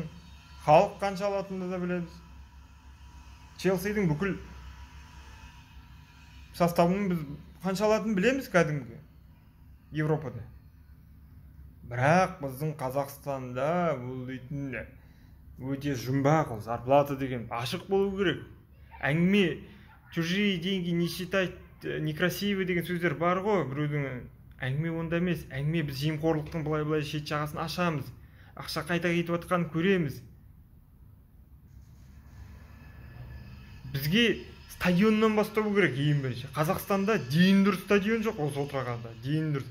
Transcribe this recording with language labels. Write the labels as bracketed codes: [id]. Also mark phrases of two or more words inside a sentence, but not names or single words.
[kk] Халық қанша алатынын да білеміз. Челсидің бүкіл составының біз қанша алатынын білеміз кәдімгі Европада. Бірақ біздің Қазақстанда бұл дейтін өте жұмбақ, ол зарплата деген ашық болу керек. Әңгіме [ru] чужие деньги не считать некрасивый [kk] деген сөздер бар ғой, біреудің. Әңгіме онда емес. Әңгіме біз жемқорлықтың былай шет жағасын ашамыз. Ақша қайта кетіп жатқанын көреміз. Бізге стадионнан бастау керек ең бірінші. Қазақстанда дейін дұрыс стадион жоқ, осы отырғанда дейін дұрыс.